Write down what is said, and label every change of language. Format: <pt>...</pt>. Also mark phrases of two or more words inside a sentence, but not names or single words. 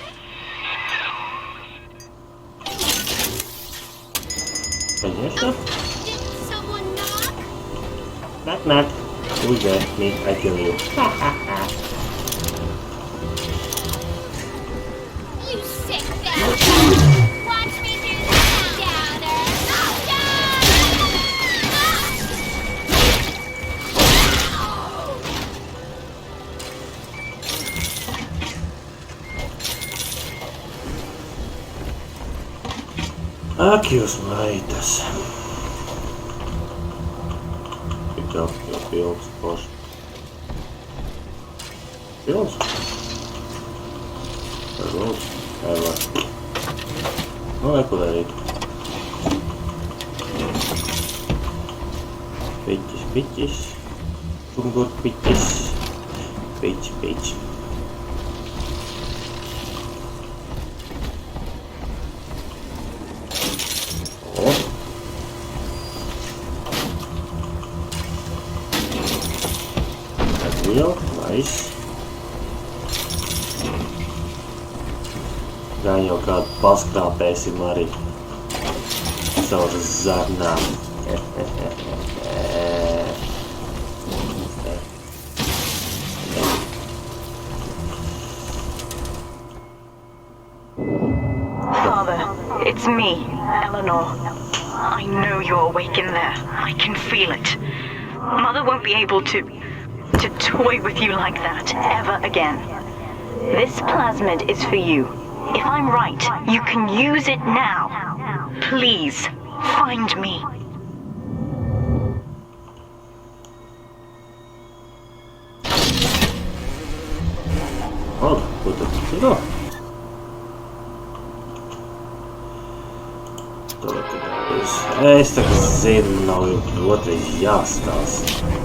<ru>Конечно.</ru> <en>Did someone knock? Knock, knock. Who's there? Me, I kill you. You sick bastard! Watch me do the downer!</en> <lv>Ak, jūs maitas. Tik jau pilns poši. Pilns? Ar lūdzu. Var. Nu, neko darīt. Piķis, piķis. Čungur piķis. Piķi, piķi. O.</lv> <en>That's real. Nice.</en> <lv>Gan jau kādu paskrāpēsim arī caur zarnām.</lv> <en>Father, it's me, Eleanor. I know you're awake in there. I can feel it. Mother won't be able to toy with you like that ever again. This plasmid is for you. If I'm right, you can use it now. Please, find me.</en> <lv>Oh, ko tad tur? Es tagad zinu, nav jau otrais jāstāsta.</lv>